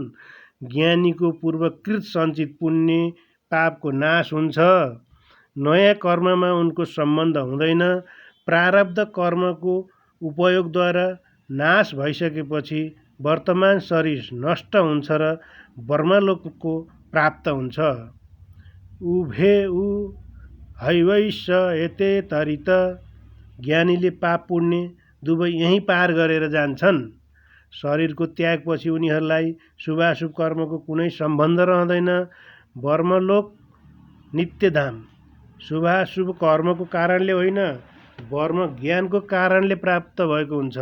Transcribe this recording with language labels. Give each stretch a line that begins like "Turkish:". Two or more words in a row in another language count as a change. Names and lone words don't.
Nepali: ज्ञानीको पूर्वकृत सञ्चित पुण्य पापको नाश हुन्छ, नयाँ कर्ममा उनको सम्बन्ध हुँदैन। प्रारब्ध कर्मको उपयोगद्वारा नाश भइसकेपछि वर्तमान शरीर नष्ट हुन्छ र ब्रह्मलोकको प्राप्त हुन्छ।
Sanskrit: उभे उ हैवैश्च एते तरित।
Nepali: ज्ञानीले पाप पुण्य दुवै यहीँ पार गरेर जान्छन्। शरीरको त्यागपछि उनीहरूलाई शुभाशुभ कर्मको कुनै सम्बन्ध रहँदैन। ब्रह्मलोक नित्यधाम शुभाशुभ कर्मको कारणले होइन, ब्रह्म ज्ञानको कारणले प्राप्त भएको हुन्छ।